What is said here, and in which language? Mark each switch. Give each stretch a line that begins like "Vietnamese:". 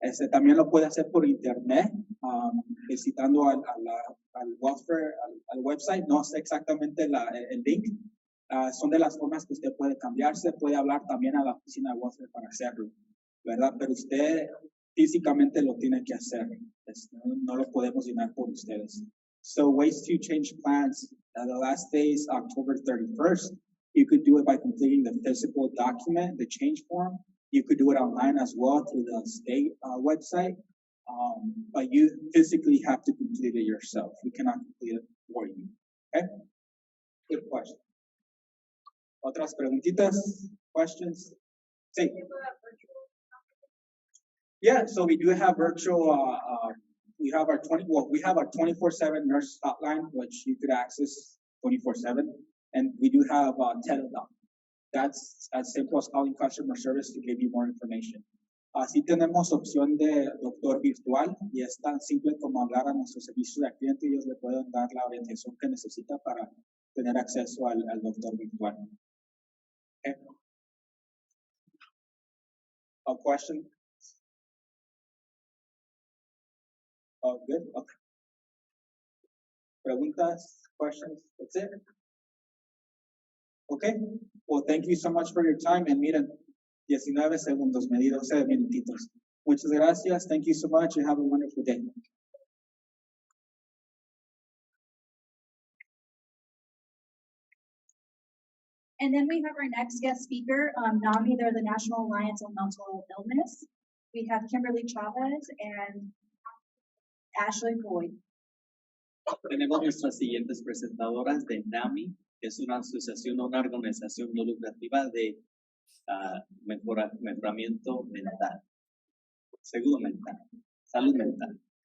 Spanish: También lo puede hacer por internet, visitando al welfare, al website. No sé exactamente el link. Son de las formas que usted puede cambiarse. Puede hablar también a la oficina de welfare para hacerlo, ¿verdad? Pero usted físicamente lo tiene que hacer. No lo podemos llenar por ustedes.
English: So ways to change plans. The last day is October 31st. You could do it by completing the physical document, the change form. You could do it online as well through the state website. But you physically have to complete it yourself. We cannot complete it for you. Okay? Good question.
Spanish: Otras preguntitas?
English: Questions?
Spanish: Sí.
English: Yeah, so we do have virtual, we have our 24/7 nurse hotline, which you could access 24/7. And we do have teledoc. That's as simple as calling customer service to give you more information.
Spanish: Así tenemos opción de doctor virtual y es tan simple como hablar a nuestro servicio de cliente y ellos le pueden dar la orientación que necesita para tener acceso al doctor virtual.
English: Okay. A question? Oh, good. Okay.
Spanish: Preguntas,
English: questions? That's it. Okay. Well, thank you so much for your time. And
Spanish: miren, 19 segundos, me di 12 minutitos. Muchas gracias.
English: Thank you so much and have a wonderful day. And then we have our next guest speaker, NAMI, they're the National Alliance on Mental Illness. We have Kimberly Chavez and Ashley Floyd.
Spanish: Tenemos nuestras siguientes presentadoras de NAMI, que es una asociación o una organización no lucrativa de mejoramiento mental, salud mental.